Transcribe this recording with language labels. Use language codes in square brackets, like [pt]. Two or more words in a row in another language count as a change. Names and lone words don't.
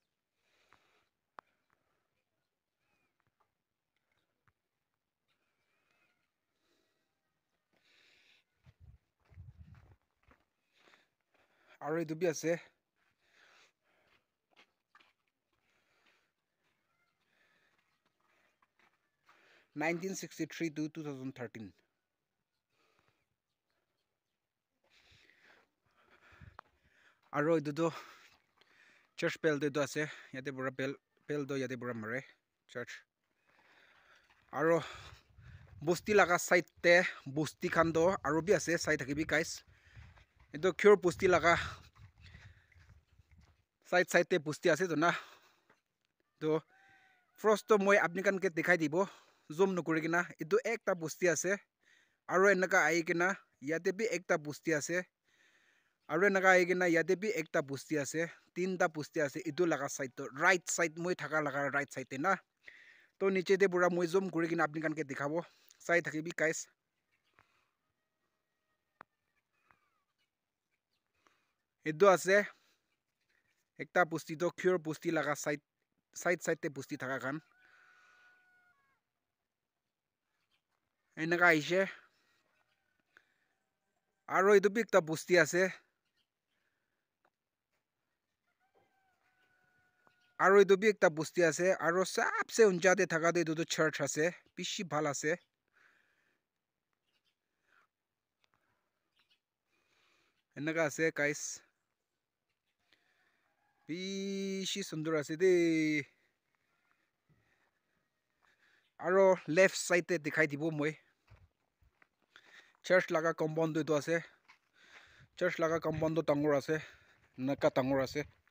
[nag] aro ito bi ase 1963 to 2013 aro ito to church bell de ase yate pura bell do yate pura mare church aro bosti laga side te bosti khan do aro bi ase sai thakibi guys ito cure bosti laga side te busti ase to na to frost to moi apni kan ke dikhai dibo zoom no kuri kina itu ekta busti ase aro enaka ai kina yate bi ekta busti ase aro enaka ai kina yate bi ekta busti ase tinta busti ase itu laga side to [en] right side [nag] moi thaka laga right side te na to niche te pura moi zoom kuri kina apni kan ke dikhabo sai thakibi guys edu ase ekta busti to cure busti laga side te busti thaka kan enaka aise aro edu bi ekta busti ase aro edu bi ekta busti ase aro sabse unja te thaka tu edu to church ase bishi bhal ase enaka ase guys bishi sundur ase de aro [en] left side [nag] te dikhai dibo moi church laga compound edu ase church laga compound to dangor ase naka dangor ase